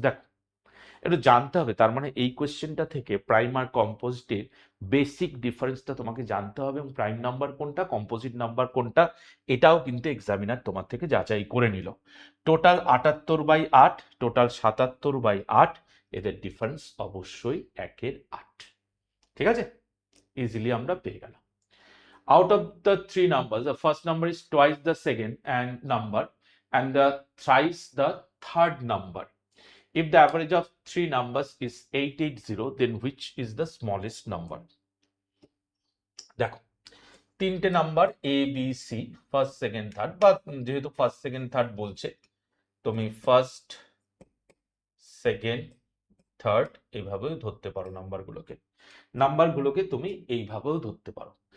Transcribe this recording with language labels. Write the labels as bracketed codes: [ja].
[bn] দেখো একটু জানতে হবে, তার মানে এই কোয়েশ্চেনটা থেকে প্রাইম আর কম্পোজিটের বেসিক ডিফারেন্সটা তোমাকে জানতে হবে, এবং প্রাইম নাম্বার কোনটা, কম্পোজিট নাম্বার কোনটা, এটাও কিন্তু এক্সামিনার তোমার থেকে যাচাই করে নিল। টোটাল 78/8, টোটাল 77/8, এদের ডিফারেন্স অবশ্যই 1/8, ঠিক আছে, ইজিলি আমরা পেয়ে গেলাম। [en] Out of the 3 numbers, the first number is twice the second and number, and the thrice the third number. If the average of 3 numbers is 880, then which is the smallest number? [bn] দেখো 3টে number A B C, first second third, বা যেহেতু first second third বলছে, তুমি first second third এইভাবেও ধরতে পারো, নাম্বারগুলোকে তুমি এইভাবেও ধরতে পারো।